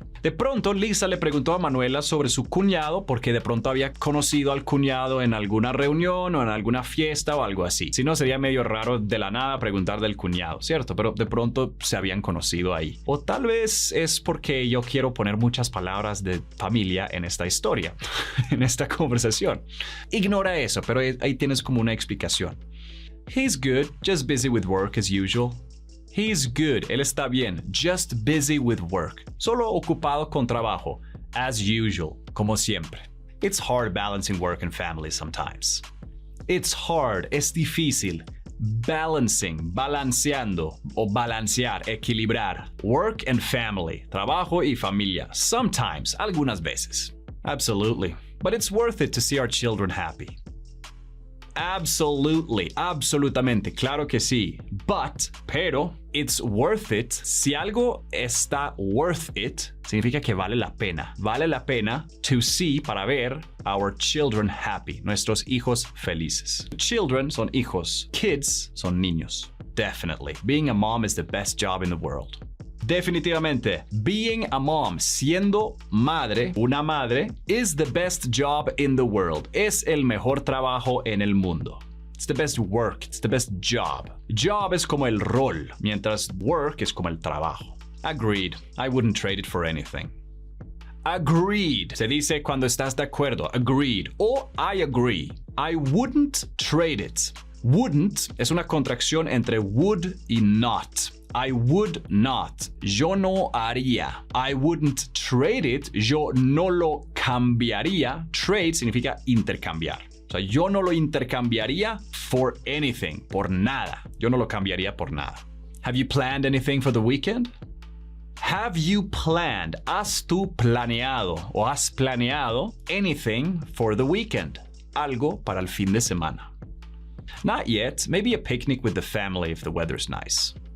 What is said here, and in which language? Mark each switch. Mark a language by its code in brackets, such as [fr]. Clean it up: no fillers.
[es] De pronto, Lisa le preguntó a Manuela sobre su cuñado porque de pronto había conocido al cuñado en alguna reunión o en alguna fiesta o algo así. Si no, sería medio raro de la nada preguntar del cuñado, ¿cierto? Pero de pronto se habían conocido ahí. O tal vez es porque yo quiero poner muchas palabras de familia en esta historia, en esta conversación. Ignora eso, pero ahí tienes como una explicación. [en] He's good, just busy with work as usual. He's good, [es] él está bien, [en] just busy with work, [es] solo ocupado con trabajo, [en] as usual, [es] como siempre. [en] It's hard balancing work and family sometimes. It's hard, [es] es difícil. Balancing, balanceando o balancear, equilibrar. [en] Work and family, [es] trabajo y familia, sometimes, algunas veces. [en] Absolutely, but it's worth it to see our children happy. [es] Absolutely, absolutamente, claro que sí. Pero, [en] it's worth it. [es] Si algo está worth it, significa que vale la pena. Vale la pena [en] to see, [es] para ver, [en] our children happy, [es] nuestros hijos felices. Children son hijos, kids son niños. [en] Definitely. Being a mom is the best job in the world. Definitivamente, being a mom, [es] siendo madre, una madre, [en] is the best job in the world. [es] Es el mejor trabajo en el mundo. [en] It's the best work, it's the best job. [es] Job es como el rol, mientras work es como el trabajo. [en] Agreed, I wouldn't trade it for anything. [es] Agreed, se dice cuando estás de acuerdo. [en] Agreed, o I agree. I wouldn't trade it. [es] Wouldn't es una contracción entre would y not. [en] I would not. [es] Yo no haría. [en] I wouldn't trade it. [es] Yo no lo cambiaría. Trade significa intercambiar. O sea, yo no lo intercambiaría [en] for anything. [es] Por nada. Yo no lo cambiaría por nada. [en] Have you planned anything for the weekend? Have you planned? [es] ¿Has tú planeado o has planeado [en] anything for the weekend? [es] Algo para el fin de semana. [en] Not yet. Maybe a picnic with the family if the weather's nice.